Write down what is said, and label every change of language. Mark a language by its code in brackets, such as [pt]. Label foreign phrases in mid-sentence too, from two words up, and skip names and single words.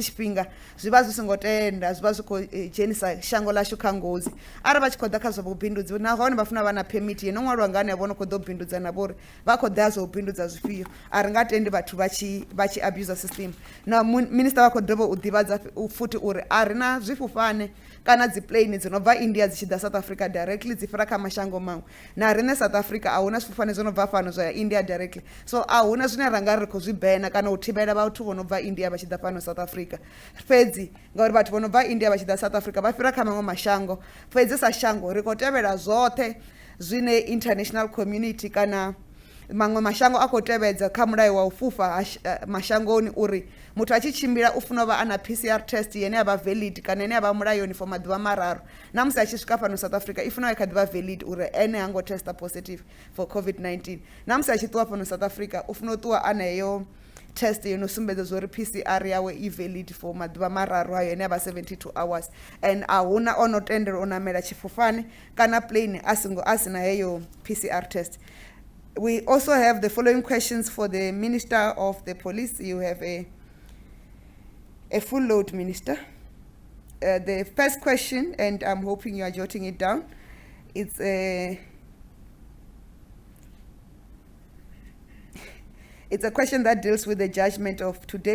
[ve] tshifhinga zwi vha zwi songo tenda zwi vha zwi khou dzhenisa shango ḽashu kha ngozi arali vha tshi khou ḓa kha zwa vhubindudzi nahone vha funa vha na permit yo no ṅwaliwa nga hanevho no khou ḓo bindudza na vhori vha khou ḓa zwa u bindudza zwifhio a ri nga tendi vhathu vha tshi [en] abuse system [ve] na minister vha khou dovha u ḓivhadza futhi uri a ri na zwifhufhane kana dzi plane dzi no bva India dzi tshi ḓa South Africa directly dzi fhira kha mashango maṅwe na riṋe South Africa a huna zwifhufhane zwo no bva fhano zwa ya India directly so a huna zwine ra nga ri khou zwi bena kana u thivhela vhathu vho no bva India vha tshi ḓa fhano South Africa fhedzi ngauri vhathu vho no bva India vha tshi ḓa South Africa vha fhira kha maṅwe mashango fhedzi sa shango ri khou tevhela zwoṱhe zwine [en] international community [ve] kana maṅwe mashango a khou tevhedza kha mulayo wa u fhufha mashangoni uri muthu a tshi tshimbila u funa vha ana [en] PCR test [ve] yene ya vha valid kana yene ya vha mulayoni for maḓuvha mararu na musi a tshi swika fhano South Africa i funa kha ḓivha valid uri ene hango testa [en] positive for COVID-19 [ve] na musi a tshi ṱuwa fhano South Africa u funa u ṱuwa ana heyo test yo no sumbedza zwo PCR yawe i [en] valid for [ve] maḓuvha mararu ayo ene ya vha [en] 72 hours and [ve] a huna ono tendela u namela tshifufane kana plane a sina heyo [en] PCR test. We also have the following questions for the Minister of the Police. You have a full load, Minister. The first question, and I'm hoping you are jotting it down, it's a question that deals with the judgment of today.